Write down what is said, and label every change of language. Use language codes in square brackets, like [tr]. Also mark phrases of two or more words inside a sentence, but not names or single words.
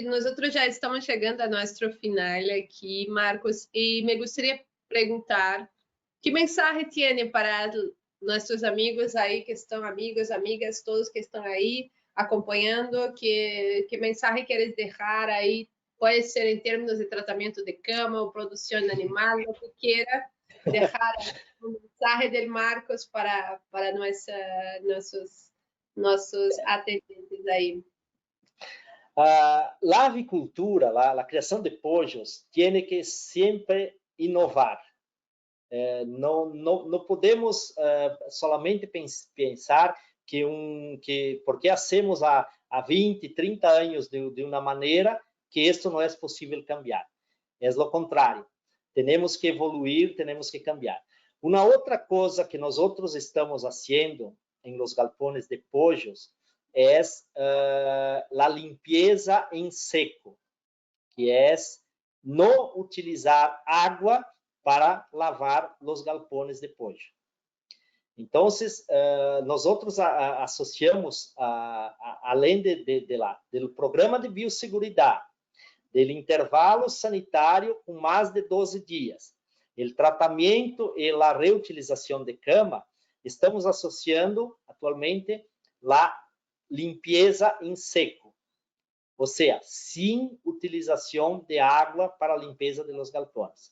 [pt] Nós já estamos chegando a nosso final aqui, Marcos, e me gostaria de perguntar Que mensagem tem para nossos amigos aí que estão, amigos, amigas, todos que estão aí acompanhando? Que mensagem queres deixar aí? Pode ser em termos de tratamento de cama ou produção animal, o que queira deixar um mensagem del Marcos para nossos atendentes aí. [es] La avicultura, la creação de pollos, [pt] tem que sempre inovar. Não podemos solamente pensar que porque hacemos há 20, 30 anos de uma maneira, que isto não é possível cambiar. É o contrário. Temos que evoluir, temos que cambiar. Uma outra coisa que nós outros estamos fazendo em [es] los galpones de pollos [pt] é a limpeza em seco, que é não utilizar água para lavar os [es] galpones de pollo. [pt] Então, nós outros associamos, além do programa de biosseguridade, do intervalo sanitário com mais de 12 dias, o tratamento e a reutilização de cama, estamos associando atualmente a limpeza em seco, ou seja, sem utilização de água para a limpeza de los galpões.